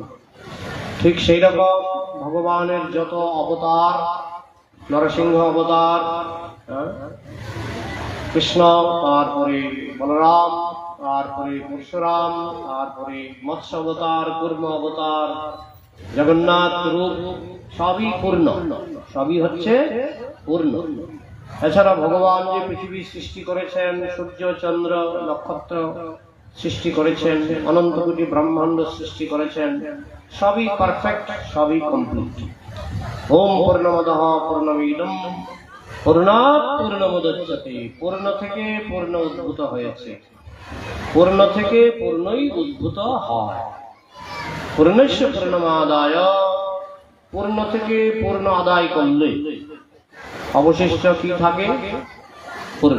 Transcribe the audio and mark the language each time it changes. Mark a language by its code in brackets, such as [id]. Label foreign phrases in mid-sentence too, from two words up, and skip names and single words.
[bn] ঠিক সেই রকম ভগবানের যত অবতার, নরসিংহ অবতার, কৃষ্ণ, তারপরে বলরাম, তারপরে পরশুরাম, তারপরে মৎস্য অবতার, কুর্ম অবতার, জগন্নাথ রূপ, সবই পূর্ণ, সবই হচ্ছে পূর্ণ। এছাড়া ভগবান যে পৃথিবী সৃষ্টি করেছেন, সূর্য চন্দ্র নক্ষত্র সৃষ্টি করেছেন, অনন্ত কোটি ব্রহ্মাণ্ড সৃষ্টি করেছেন, সবই পারফেক্ট, সবই কমপ্লিট। [sa] ওম পূর্ণমদঃ পূর্ণমিদং পূর্ণাৎ পূর্ণমুদচ্যতে। [bn] পূর্ণ থেকে পূর্ণ উদ্ভূত হয়েছে, পূর্ণ থেকে পূর্ণই উদ্ভূত হয়। [sa] পূর্ণস্য পূর্ণমাদায়, [bn] পূর্ণ থেকে পূর্ণ আদায় করলে অবশিষ্ট কি থাকে? পূর্ণ।